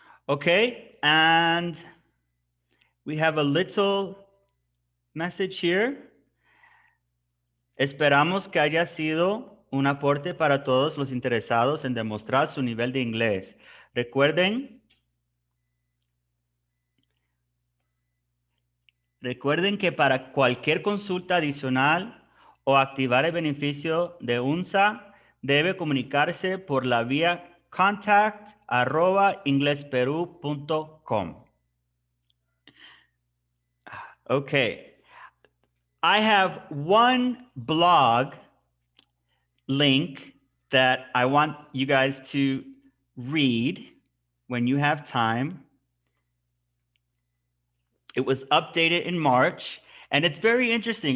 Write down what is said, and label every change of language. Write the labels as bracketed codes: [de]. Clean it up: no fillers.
[en] Okay, and we have a little message here. [es] Esperamos que haya sido un aporte para todos los interesados en demostrar su nivel de inglés. Recuerden que para cualquier consulta adicional o activar el beneficio de UNSA, debe comunicarse por la vía contact@inglesperu.com. [en] Okay. I have one blog link that I want you guys to read when you have time. It was updated in March, and it's very interesting.